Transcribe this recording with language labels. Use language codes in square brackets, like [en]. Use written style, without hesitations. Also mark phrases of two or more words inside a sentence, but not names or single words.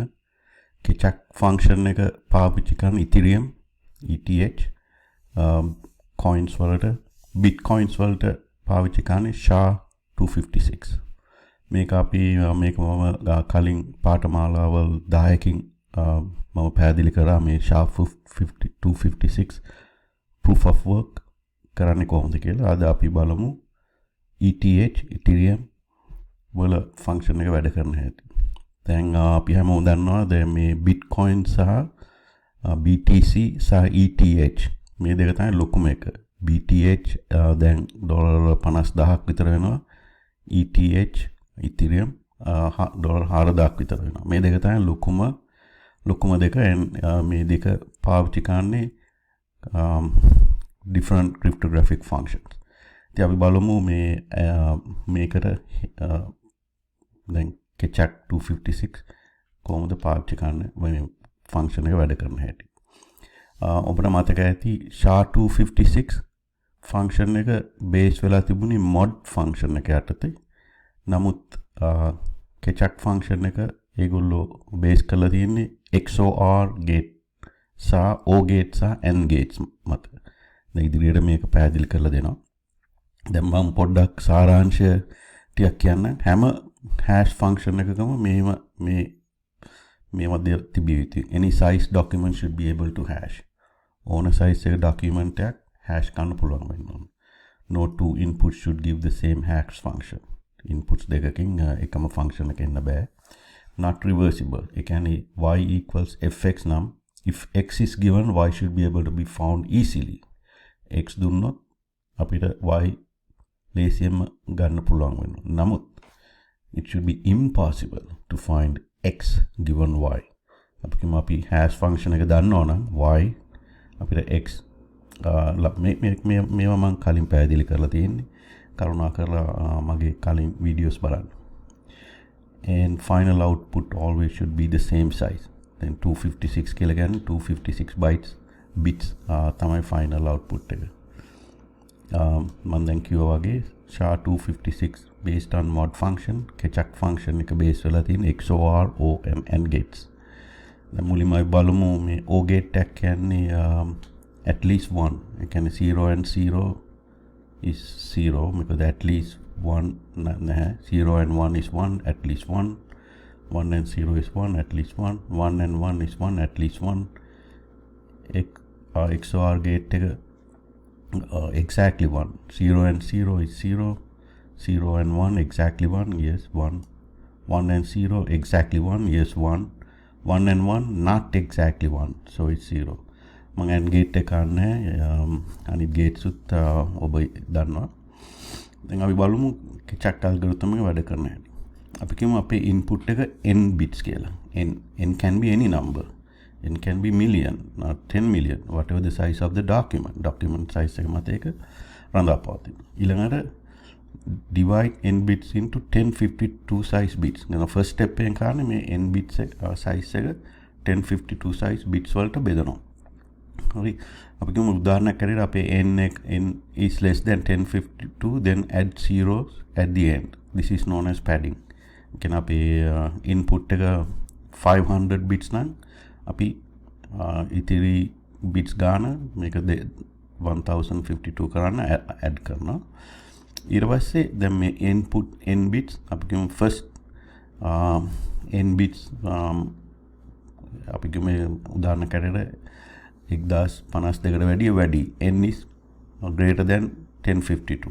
[si] Keccak ෆන්ක්ෂන් එක පාවිච්චි කරන Ethereum ETH coins වලට bitcoins වලට පාවිච්චි කරන්නේ SHA-256. මේක අපි මම කලින් පාඨමාලාවල් 10කින් මම පැහැදිලි කරා මේ SHA-256 [en] proof of work [si] කරන්නේ කොහොමද කියලා. අද අපි බලමු ETH Ethereum වල ෆන්ක්ෂන් එක වැඩ කරන හැටි. දැන් අපි හැමෝම දන්නවා දැන් මේ Bitcoin සහ BTC සහ ETH මේ දෙක තමයි ලොකුම එක. BTH දැන් ඩොලර් 50000ක් විතර වෙනවා. ETH Ethereum ඩොලර් 4000ක් විතර වෙනවා. මේ දෙක තමයි ලොකුම දෙක. මේ දෙක පාවිච්චි කරන්නේ [en] different cryptographic functions. [si] ඉතින් අපි බලමු මේකට දැන් Keccak 256 කොහොමද පාවිච්චි කරන්නේ මේ ෆන්ක්ෂන් එක වැඩ කරන හැටි. ඔබට මතක ඇති SHA-256 ෆන්ක්ෂන් එක බේස් වෙලා තිබුණේ mod ෆන්ක්ෂන් එක යටතේ. නමුත් Keccak ෆන්ක්ෂන් එක ඒගොල්ලෝ බේස් කරලා තියෙන්නේ [en] XOR gate [si] සහ [en] OR gate [si] සහ [en] AND gates [si] මත. දැන් ඉදිරියට මේක පැහැදිලි කරලා දෙනවා. දැන් මම පොඩ්ඩක් සාරාංශය ටිකක් කියන්න. හැම [en] hash function [si] එකකම මේ මැද තිබිය යුතුයි. [en] Any size document should be able to hash. [si] ඕන size එක document එකක් hash කරන්න පුළුවන් වෙන්න ඕන. [en] No two inputs should give the same hash function. [si] Inputs දෙකකින් එකම function එක එන්න බෑ. [en] Not reversible. [si] ඒ කියන්නේ [en] y equals fx නම් if x is given, y should be able to be found easily. [si] x දුන්නොත් අපිට y ලේසියෙන්ම ගන්න පුළුවන් වෙනවා. [en] නමුත් it should be impossible to find x given y. [si] අපි [en] hash function [si] එක දන්නවා නම් y අපිට x මේවා මම කලින් පැහැදිලි කරලා තියෙන්නේ. කරුණාකරලා මගේ කලින් වීඩියෝස් බලන්න. [en] And final output always should be the same size. [si] Then 256 කියලා කියන්නේ 256 bits තමයි [en] final output [si] එක. මම දැන් කිව්වා වගේ SHA-256 [en] based on mod function, [si] Keccak function එක base වෙලා තියෙන [en] XOR OM and gates. [si] දැන් මුලින්ම අපි බලමු මේ O gate එක කියන්නේ [en] at least 1. [si] ඒ කියන්නේ [en] 0 and 0 is 0 because at least 1 නැහැ. 0 and 1 is 1, at least 1. 1 and 0 is 1, at least 1. 1 and 1 is 1, at least 1. XOR gate එක exactly 1. 0 and 0 is 0. 0 and 1 exactly 1, yes 1. 1 and 0 exactly 1, yes 1. 1 and 1 not exactly 1, so it's 0. [si] මම [en] AND gate [si] එක ගන්න අනිත් gates උත් ඔබ දන්නවා. දැන් අපි බලමු Keccak algorithm එක වැඩ කරන හැටි. අපි කියමු අපේ input එක n bits කියලා. [en] n can be any number. N can be million, not 10 million, whatever the size of the document size [si] එක මත ඒක රඳාපවතින. [en] ඊළඟට divide n bits into 1052 size bits. now first step [si] එකෙන් කරන්නේ මේ [en] n bits size [si] එක 1052 [en] size bits [si] වලට බෙදනවා. හරි. අපි කියමු උදාහරණයක් ඇරෙලා අපේ [en] n is less than 1052, then add zeros at the end. This is known as padding. [si] කියන්නේ අපේ input එක 500 bits නම් අපි ඉතිරි bits ගාන මේක 1052 කරන්න add කරනවා. ඊට පස්සේ දැන් මේ [en] input n bits [si] අපි කියමු [en] first n bits [si] අපි කියමු උදාහරණයක් ඇරෙලා 1052කට වැඩි [en] n is greater than 1052.